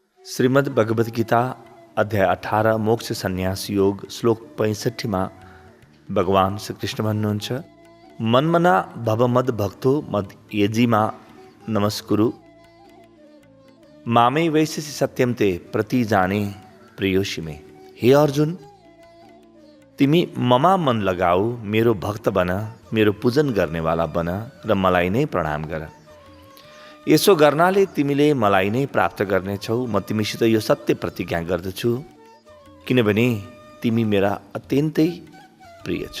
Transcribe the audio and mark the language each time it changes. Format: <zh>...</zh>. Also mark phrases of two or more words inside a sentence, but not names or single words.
<ne>श्रीमद् भगवद गीता अध्याय 18 मोक्ष संन्यास योग श्लोक 65 में भगवान श्री कृष्ण भन्नुहुन्छ,</ne> <sa>मनमना भव मद भक्तो मद येजीमा नमस्कुरु मामे वैश्यसि सत्यम ते प्रति जाने प्रियोषि में।</sa> <ne>हे अर्जुन, तिमी ममा मन लगाऊ, मेरो भक्त बन, मेरो पूजन गर्नेवाला बन र मलाई नै प्रणाम गर। यसो गर्नाले तिमीले मलाई नै प्राप्त गर्नेछौ। म तिमीसित यो सत्य प्रतिज्ञा गर्दछु, किनभने तिमी मेरा अत्यन्तै प्रिय छौ।</ne>